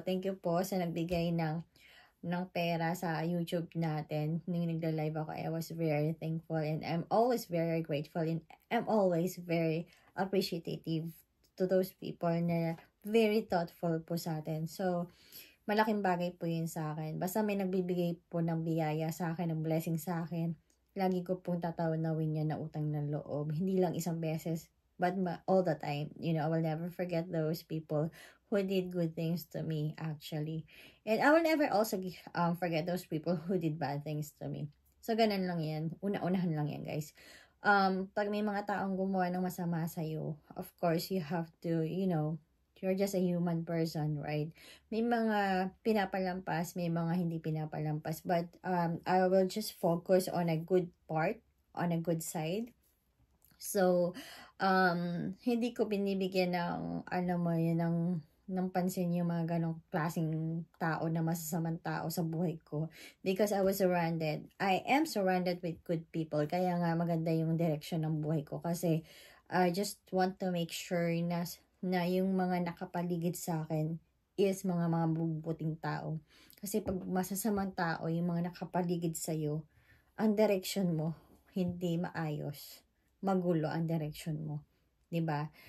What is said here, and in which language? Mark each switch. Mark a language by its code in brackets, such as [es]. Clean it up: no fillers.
[tl] Thank you po sa nagbigay ng pera sa YouTube natin. [en] Nung nagla-live ako, I was very thankful and I'm always very grateful and I'm always very appreciative to those people [tl] na very thoughtful po sa atin. So, malaking bagay po yun sa akin. Basta may nagbibigay po ng biyaya sa akin, ng blessing sa akin, lagi ko pong tatanawin yan na utang ng loob. Hindi lang isang beses, [en] but all the time. You know, I will never forget those people who did good things to me, actually. And I will never also forget those people who did bad things to me. [tl] So, ganun lang yan. Una-unahan lang yan, guys. Pag may mga taong gumawa ng masama sa'yo, [en] of course, you have to, you know, you're just a human person, right? [tl] May mga pinapalampas, may mga hindi pinapalampas. [en] But I will just focus on a good part, on a good side. [tl] So, hindi ko binibigyan ng, alam mo yun, ng pansin yung mga ganong klaseng tao na masasamang tao sa buhay ko. [en] Because I am surrounded with good people. [tl] Kaya nga maganda yung direction ng buhay ko. Kasi, [en] I just want to make sure [tl] na yung mga nakapaligid sa akin is mga mabubuting tao. Kasi pag masasamang tao, yung mga nakapaligid sa'yo, ang direction mo, hindi maayos, magulo ang direction mo. 'Di ba?